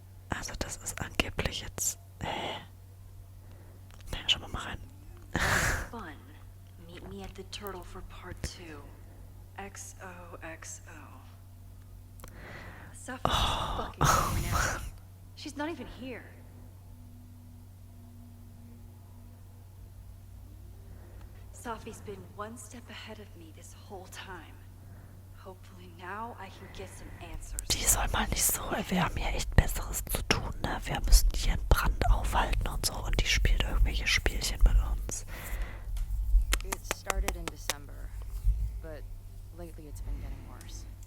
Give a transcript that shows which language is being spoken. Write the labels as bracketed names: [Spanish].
[German] Also das ist angeblich jetzt... Na, schauen wir mal rein. [English] Fun. Meet me at the turtle for part 2. XOXO. Safi's fucking going out. She's not even here. Safi's been one step ahead of me this whole time. Hopefully now I can get some answers. [German] Die soll mal nicht so, wir haben hier echt Besseres zu tun, ne? Wir müssen hier einen Brand aufhalten und so und die spielt irgendwelche Spielchen mit uns. [English] It started in December, but lately it's been getting worse.